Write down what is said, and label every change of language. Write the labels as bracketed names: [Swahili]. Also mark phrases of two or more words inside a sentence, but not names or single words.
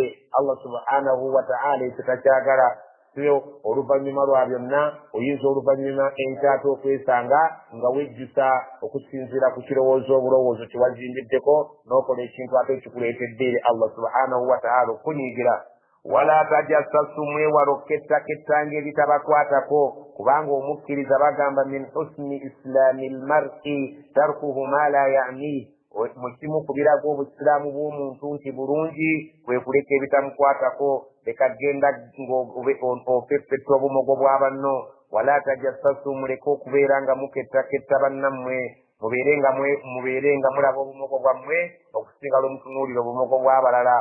[Arabic] Allah subhanahu wa ta'ala [Ganda] ekyo takyagala. oluvannyuma lwa byonna oyinza oluvannyuma enkyate okwesanga nga wejjusa okusinziira ku kirowoozo obulowoozo kyewazimbiddeko n'okola ekintu ate ekikuleetedde eri [Arabic] Allah subhanahu wa ta'ala [Ganda] okunyiigira. [Arabic] wala tajassasu [Ganda] mwewala okkettakettanga ebitabakwatako, kubanga omukkiriza bagamba [Arabic] min husni islaami lmar'i tarkuhu ma la ya'nihi. [Ganda] mu kimu ku biraga obusiraamu bw'omuntu nti bulungi kwe kuleka ebitamukwatako, lekagenda ng'ofeffetta obumogo bwa banno. [Arabic] wala tajassasu [Ganda] muleke okubeera nga mukettaketta bannammwe, mubeere nga mulaba obumogo bwammwe okusinga lw'omutunuulira obumogo bw'abalala.